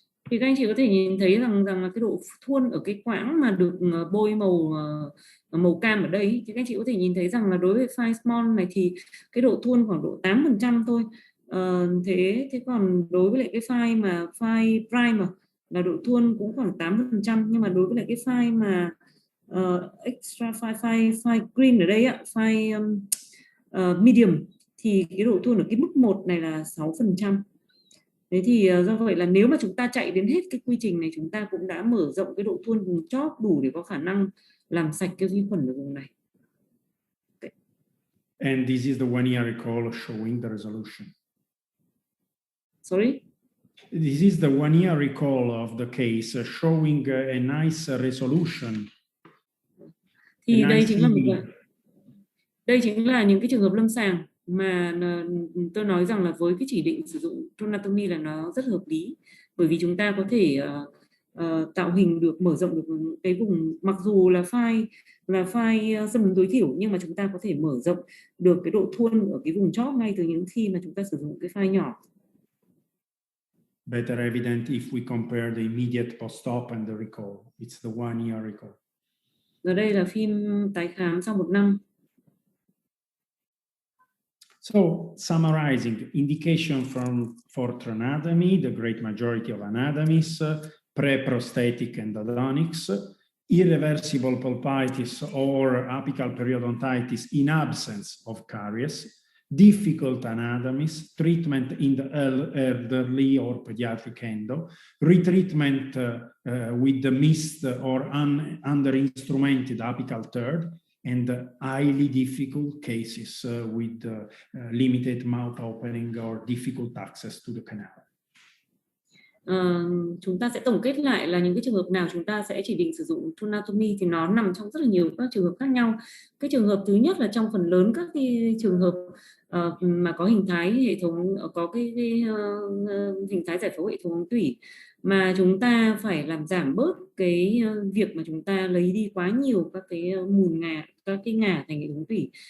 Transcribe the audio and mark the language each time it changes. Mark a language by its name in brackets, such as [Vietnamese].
[Vietnamese] Thì các anh chị có thể nhìn thấy rằng là cái độ thuôn ở cái quãng mà được bôi màu cam ở đây, thì các anh chị có thể nhìn thấy rằng là đối với file small này thì cái độ thuôn khoảng độ 8% thôi. Thế còn đối với lại cái file prime là độ thuôn cũng khoảng 8%, nhưng mà đối với lại cái file mà extra file green ở đây file medium thì cái độ thuôn ở cái mức 1 này là 6%. Thế thì do vậy là nếu mà chúng ta chạy đến hết cái quy trình này, chúng ta cũng đã mở rộng cái độ thuôn vùng chóp đủ để có khả năng làm sạch cái vi khuẩn ở vùng này. [English] Okay. And this is the 1 year recall showing the resolution. Sorry? This is the 1 year recall of the case showing a nice resolution. [Vietnamese] Thì đây chính là những cái trường hợp lâm sàng mà tôi nói rằng là với cái chỉ định sử dụng trianatomy là nó rất hợp lý, bởi vì chúng ta có thể tạo hình được, mở rộng được cái vùng, mặc dù là file xâm lấn tối thiểu, nhưng mà chúng ta có thể mở rộng được cái độ thuôn ở cái vùng chóp ngay từ những khi mà chúng ta sử dụng cái file nhỏ. [English] Better evident if we compare the immediate post-op and the recall. It's the 1 year recall. [Vietnamese] Ở đây là phim tái khám sau 1 năm. [English] So, summarizing, indication for trianatomy, the great majority of anatomies, pre-prosthetic endodontics, irreversible pulpitis or apical periodontitis in absence of caries, difficult anatomies, treatment in the elderly or pediatric endo, retreatment with the missed or under-instrumented apical third, and highly difficult cases with limited mouth opening or difficult access to the canal. [Vietnamese] Chúng ta sẽ tổng kết lại là những cái trường hợp nào chúng ta sẽ chỉ định sử dụng trianatomy thì nó nằm trong rất là nhiều các trường hợp khác nhau. Cái trường hợp thứ nhất là trong phần lớn các cái trường hợp mà có hình thái hệ thống, có cái hình thái giải phẫu hệ thống ống tủy mà chúng ta phải làm giảm bớt cái việc mà chúng ta lấy đi quá nhiều các cái mùn ngà, các cái ngà thành hệ thống tủy.